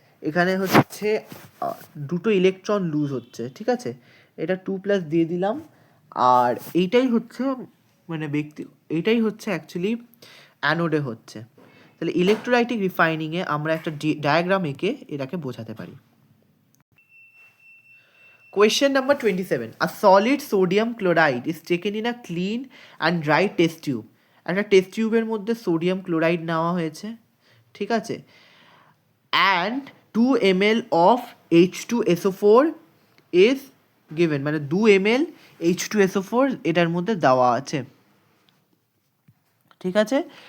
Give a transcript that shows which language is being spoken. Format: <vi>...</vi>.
<bn>এখানে হচ্ছে দুটো ইলেকট্রন লুজ হচ্ছে, ঠিক আছে, এটা 2+ দিয়ে দিলাম। আর এইটাই হচ্ছে মানে এইটাই হচ্ছে অ্যাকচুয়ালি অ্যানোডে হচ্ছে। তাহলে ইলেকট্রোলাইটিক রিফাইনিংয়ে আমরা একটা ডায়াগ্রাম এঁকে এটাকে বোঝাতে পারি।</bn> <en>Question number 27. A solid sodium chloride is taken in a clean and dry test tube.</en> <bn>একটা টেস্ট টিউবের মধ্যে সোডিয়াম ক্লোরাইড নেওয়া হয়েছে, ঠিক আছে,</bn> <en>and 2 ml of H2SO4 is given,</en> <bn>মানে 2 ml H2SO4 এটার মধ্যে দেওয়া আছে, ঠিক আছে।</bn>